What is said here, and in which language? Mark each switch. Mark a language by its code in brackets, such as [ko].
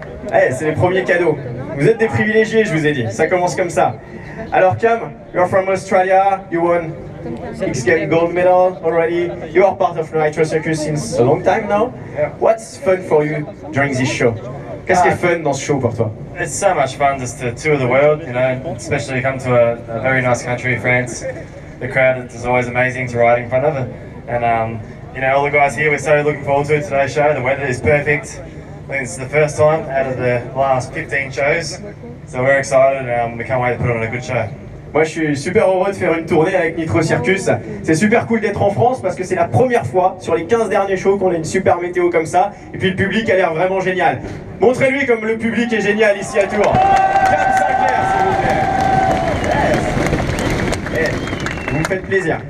[fr] Ouais, c'est les premiers cadeaux. Vous êtes des privilégiés, je vous ai dit. Ça commence comme ça. [en] Alors Cam, you're from Australia, you won X Games gold medal already. You are part of Nitro Circus since a long time now. What's fun for you during this show? [fr] Qu'est-ce qui est fun dans ce show pour toi? [en] It's so much fun just to tour the world, you know, especially come to a very nice country, France. The crowd is always amazing to ride in front of it. And, you know, all the guys here, we're so looking forward to today's show. The weather is perfect. I think it's the first time out of the last 15 shows. So we're excited and we can't wait to put on a good show. [fr] Moi je suis super heureux de faire une tournée avec Nitro Circus. C'est super cool d'être en France parce que c'est la première fois sur les 15 derniers shows qu'on a une super météo comme ça. Et puis le public a l'air vraiment génial. Montrez-lui comme le public est génial ici à Tours. Cam Sinclair, s'il vous plaît. Vous me faites plaisir.